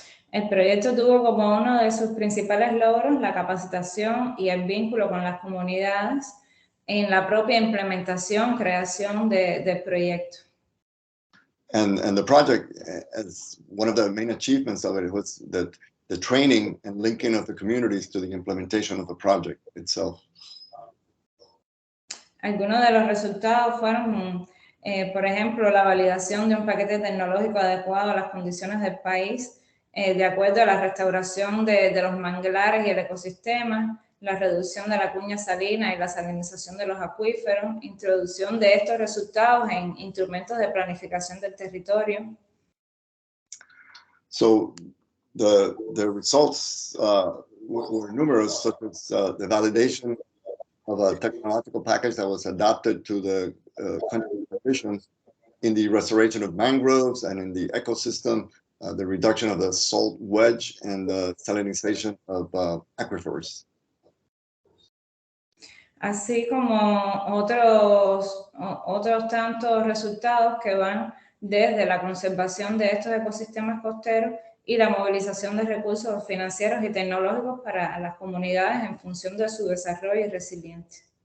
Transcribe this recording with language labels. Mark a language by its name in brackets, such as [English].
[Spanish] El proyecto tuvo como uno de sus principales logros la capacitación y el vínculo con las comunidades en la propia implementación, creación del proyecto. [English] And the project, as one of the main achievements of it, was that the training and linking of the communities to the implementation of the project itself. [Spanish] Algunos de los resultados fueron, por ejemplo, la validación de un paquete tecnológico adecuado a las condiciones del país, de acuerdo a la restauración de los manglares y el ecosistema, la reducción de la cuña salina y la salinización de los acuíferos, introducción de estos resultados en instrumentos de planificación del territorio. [English] So the results were numerous, such as the validation of a technological package that was adapted to the country's conditions in the restoration of mangroves and in the ecosystem, the reduction of the salt wedge, and the salinization of aquifers. [Spanish] Así como otros tantos resultados que van desde la conservación de estos ecosistemas costeros y la movilización de recursos financieros y tecnológicos para las comunidades en función de su desarrollo y resiliencia.